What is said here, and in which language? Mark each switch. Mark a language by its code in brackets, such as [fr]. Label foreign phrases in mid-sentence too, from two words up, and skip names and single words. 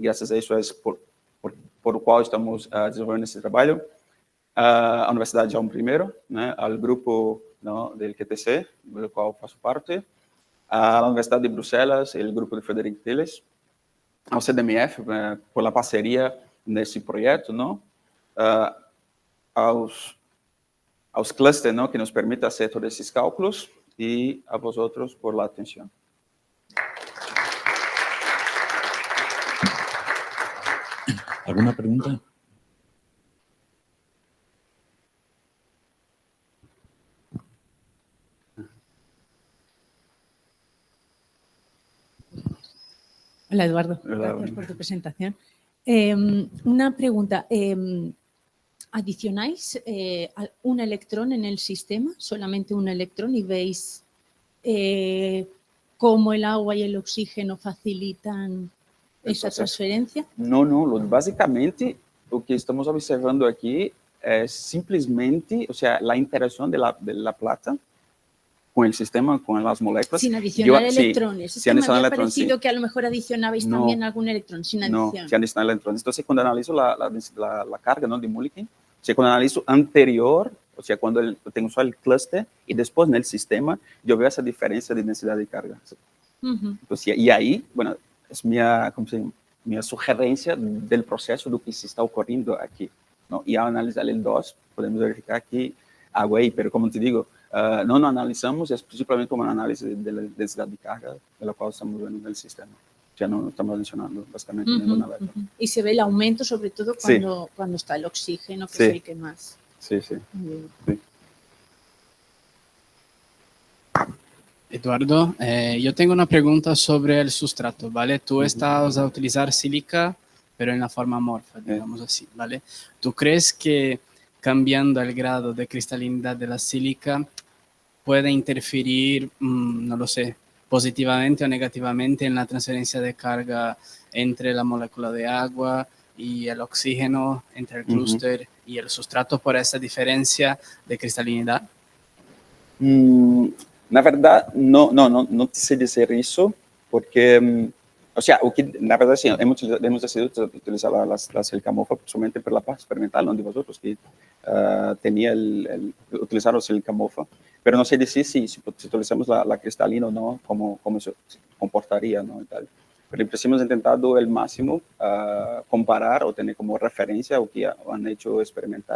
[pt] graças a isso é por o qual estamos desenvolvendo esse trabalho, a Universidade João I, né, ao grupo do QTC, do qual faço parte, a Universidade de Bruxelas, o grupo de Frederic Tilles, ao CDMF, por a parceria nesse projeto, não, aos clusters, não, que nos permitem fazer todos esses cálculos, e a vosotros por a atenção. [es] ¿Alguna pregunta? Hola, Eduardo. Hola, Gracias por tu presentación. Una pregunta. ¿Adicionáis un electrón en el sistema? ¿Solamente un electrón? ¿Y veis cómo el agua y el oxígeno facilitan esa transferencia? [pt] Não, basicamente, o que estamos observando aqui é simplesmente, ou seja, a interação da [es] plata con el sistema, con las moléculas. Sin adicionar electrones. Sí, es que me había parecido que a lo mejor adicionabais también algún electrón, sin adición. No, sin adicionar electrones. Entonces, cuando analizo la carga, ¿no?, de Mulliken, o sea, cuando analizo anterior, o sea, cuando tengo solo el clúster y después en el sistema, yo veo esa diferencia de densidad de carga. Entonces, y ahí, bueno, es mi sugerencia del proceso de que se está ocurriendo aquí, ¿no? Y al analizar el 2, podemos verificar que agua ahí, pero como te digo, [pt] não analisamos, é principalmente como análise da densidade de carga, pela qual estamos vendo no sistema. Já não estamos adicionando basicamente nenhuma alerta. [es] Y se ve el aumento, sobre todo cuando está el oxígeno, que es el que más. Sí. Eduardo, yo tengo una pregunta sobre el sustrato, ¿vale? Tú estás a utilizar sílica, pero en la forma amorfa, digamos así, ¿vale? ¿Tú crees que cambiando el grado de cristalinidad de la sílica puede interferir, no lo sé, positivamente o negativamente en la transferencia de carga entre la molécula de agua y el oxígeno, entre el clúster y el sustrato por esa diferencia de cristalinidad? [pt] Na verdade, não te sei dizer isso, porque, [es] O sea, la verdad sí, hemos decidido utilizar la sílica mofa solamente para la parte experimental, no de vosotros, que tenía utilizar la sílica mofa. Pero no sé decir si utilizamos la cristalina o no, cómo se comportaría, ¿no? Y tal. Pero siempre hemos intentado el máximo comparar o tener como referencia o que han hecho experimental.